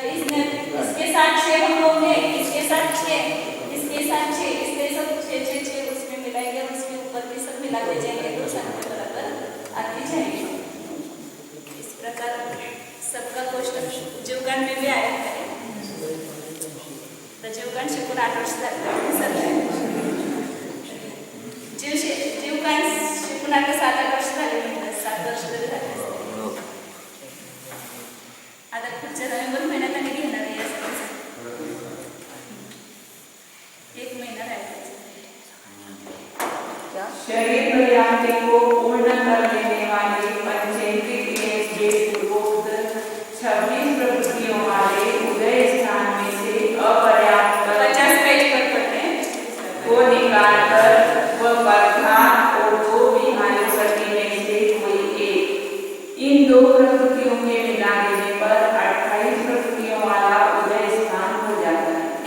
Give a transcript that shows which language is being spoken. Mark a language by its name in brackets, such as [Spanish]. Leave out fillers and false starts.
[Hindi] तो इसके साथ 6 हम होंगे, इसके साथ 6, इसके साथ 6, इसके सब 6 6 6 उसमें मिलाएंगे और उसके ऊपर भी सब मिलाते जाएंगे तो संख्या बराबर आती जाएगी। इस प्रकार सबका क्वेश्चन जीवकांड में भी आया है। [Marathi] तर जीवकांड शिकून 8 वर्ष झाले जीवकांड शिकून आता 7-8 वर्ष झाले म्हणतात, 7 वर्ष तरी झाले असतील। आता पुढच्या नोव्हेंबर महिन्यात आम्ही घेणार आहे या सगळ्याचं 1 महिना राहिला। [Hindi] शरीर पर्याप्ति को पूर्ण कर देने वाले पंचेंद्रिय क्रिया के पूर्वोक्त 26 प्रवृत्तियों वाले उदय स्थान में से अपर्याप्त 50 पेज पर पढ़ते हैं को निकालकर वह प्रधान और 2 विहारों प्रति में से कोई एक, इन 2 प्रवृत्तियों के मिला देने पर 28 प्रवृत्तियों वाला उदय स्थान हो जाता है।